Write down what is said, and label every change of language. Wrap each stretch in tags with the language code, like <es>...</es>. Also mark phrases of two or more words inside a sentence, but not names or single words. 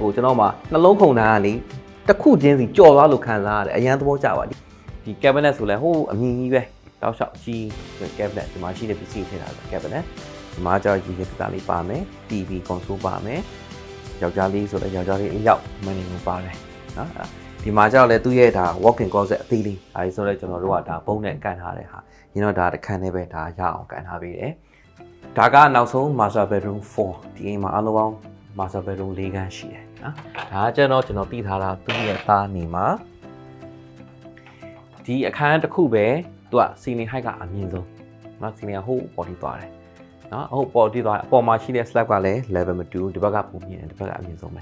<my>ကိုကျွန်တော်မှနှလုံးခုန်တာကနေတစ်ခုချင်းစီကြော်သွားလို့ခံစားရတယ်အရန်သဘောကျပါဒီ cabinet ဆိုလဲဟိုးအမြင်ကြီးပဲတောက်လျှောက်ကြီး cabinet ဒီ မှာရှိတဲ့ပစ္စည်းထည့်ထားတာ cabinet ဒီမှာကျတော့ဒီကလေးပါမယ်</my> <en>TV console</en> <my>ပါမယ်ယောက်ျားလေးဆိုတော့ယောက်ျားလေးအရောက်မနေဘူးပါတယ်နော်ဒီမှာကျတော့လေသူ့ရဲ့ဒါ</my> <en>walk-in closet</en> <my>အသေးလေးအဲဒီဆိုတော့ကျွန်တော်တို့ကဒါဘုံနဲ့ကန်ထားတဲ့ဟာရင်းတော့ဒါတစ်ခန်းနဲ့ပဲဒါရအောင်ကန်ထားပေးတယ်ဒါကနောက်ဆုံး</my> <en>master bedroom</en> <my>4ဒီအိမ်မှာအလုံးပေါင်း</my> <en>master bedroom</en> <my>4ခန်းရှိတယ်နော်ဒါကကျွန်တော်သိထားတာသူ့ရဲ့သားနေမှာ ဒီအခန်းတစ်ခုပဲသူက</my> <en>ceiling height</en> <my>ကအမြင့်ဆုံးနော် ceiling ဟိုးပေါ်ထိသွားတယ်နော်ဟုတ်ပေါ်ထိသွားအပေါ်မှာရှိတဲ့ slab ကလည်း level မတူဒီဘက်ကပုံမြင်တယ်ဒီဘက်ကအမြင့်ဆုံးပဲ</my>